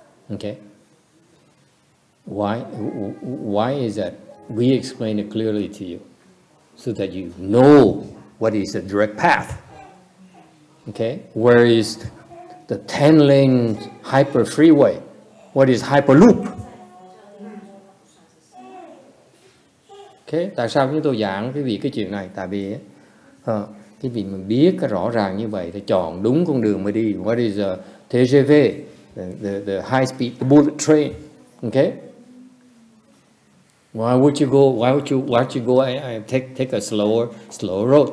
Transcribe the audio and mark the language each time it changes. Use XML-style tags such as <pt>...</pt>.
<en>Okay? Why is that? We explain it clearly to you, so that you know what is the direct path. Okay? Where is the 10-lane hyper freeway? What is hyperloop?</en> <vi>Okay? Tại sao chúng tôi giảng cái chuyện này? Tại vì cái vị mình biết cái rõ ràng như vậy thì chọn đúng con đường mà đi.</vi> <en>What is a TGV, the high speed, the bullet train? Okay? Why would you go and take a slower road?</en>